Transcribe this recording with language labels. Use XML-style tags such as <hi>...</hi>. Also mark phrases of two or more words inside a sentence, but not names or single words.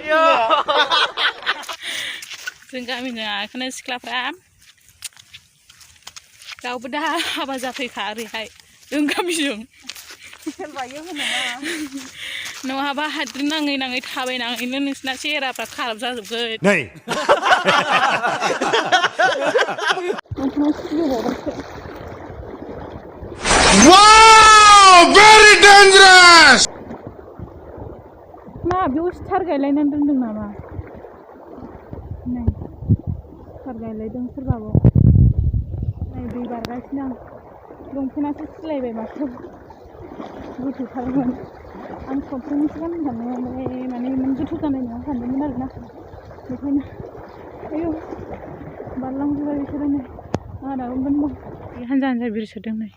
<brx>जों गामिनि आखोनो सिख्लाफ्रा रावबो दा हाबा जाफैखा ओरैहाय जों गामिजों नङाबा हाद्रि नाङै नाङै थाबायनाङैनो नोंसिना सेहेराफ्रा खाराब जाजोबगोन</brx> <en>Wow! Very dangerous!</en> <brx>मा बेयाव स्टार गायलायनानै दोनदों नामा नै स्टार गायलायदों सोरबाबो नै दै बारगासिनो आं लंपेन्टासो सिलायबाय माथो गोथौथारमोन आं सफ्रैनोसो गाननो सानदोंमोन ओमफ्राय माने इमान गोथौ जानाय नङा सानदोंमोन आरोना बेखायनो आयौ बारलांजोब्बाय बिसोरो नै आंहा दाबो मोनदों हानजा हानजा बिरसोदों नै</brx>